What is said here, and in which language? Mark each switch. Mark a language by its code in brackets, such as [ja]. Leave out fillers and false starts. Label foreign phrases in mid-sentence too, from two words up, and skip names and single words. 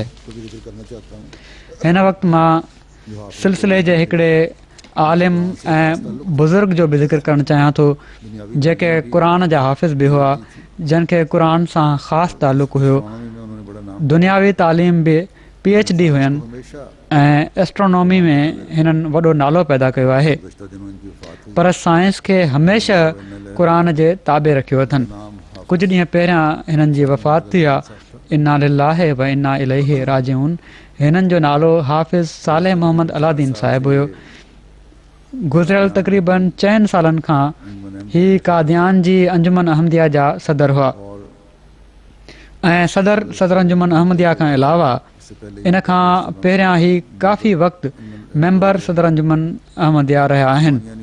[sd] हिन वक़्तु मां सिलसिले जे हिकिड़े आलिम ऐं बुज़ुर्ग जो बि ज़िक्र करणु चाहियां थो जेके क़ुर जा हाफ़िज़ बि हुआ, जिन खे क़ुर सां ख़ासि तालुक़ु हुयो। दुनियावी तालीम बि PhD हुयनि ऐं एस्ट्रोनॉमी में हिननि वॾो नालो पैदा कयो आहे, पर साइंस खे हमेशह क़ुर जे ताबे रखियो अथनि। कुझु ॾींहं पहिरियां हिननि जी वफ़ात थी आहे। [ar] إنا لله وإنا إليه راجعون. [sd] हिननि जो नालो हाफ़िज़ सालेह मोहम्मद अलादीन साहिबु हुयो। गुज़िरियल तक़रीबन 4 सालनि खां ही कादियान जी अंजुमन अहमदिया जा सदर हुआ ऐं सदर अंजुमन अहमदिया खां अलावा इन खां पहिरियां ई काफ़ी वक़्तु मेंबर सदर अंजुमन अहमदिया रहिया आहिनि।